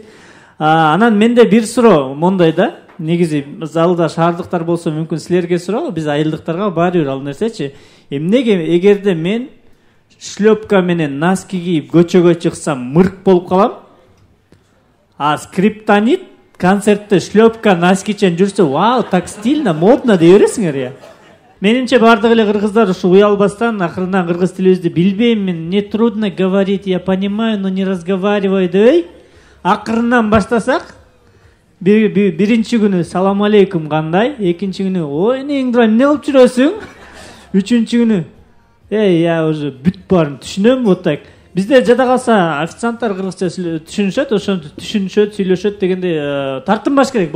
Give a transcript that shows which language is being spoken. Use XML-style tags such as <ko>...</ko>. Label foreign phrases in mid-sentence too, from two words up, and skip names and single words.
<ky>Анан менде бир суроо мондай да, негизи залда шаардыктар болсо мүмкүн силерге суроо, биз айылдыктарга баары бир ал нерсечи. Эмнеге эгерде мен шлёпка менен носки кийип көчөгө чыксам мырк болуп калам? Скриптонит концертте шлёпка носкичен жүрсө,</ky> <ru>вау, так стильно, модно</ru> <ky>дей бересиңер я. Менимче бардык эле кыргыздар ушу уялбастан акырынан кыргыз тилибизди билбейм мен,</ky> <ru>мне трудно говорить, я понимаю, но не разговариваю дебей.</ru> <ky>Акырынан баштасак, биринчи күнү салам алейкум кандай, экинчи күнү ой эмне болуп жүрөсүң? Үчүнчү күнү</ky> <ru>я уже</ru> <ky>бүт баарын түшүнөм,</ky> <ru>вот так.</ru> <ky>Бизде жада калса официанттар кыргызча түшүнүшөт, ошону түшүнүшөт, сүйлөшөт дегенде тартынбаш керек.</ky>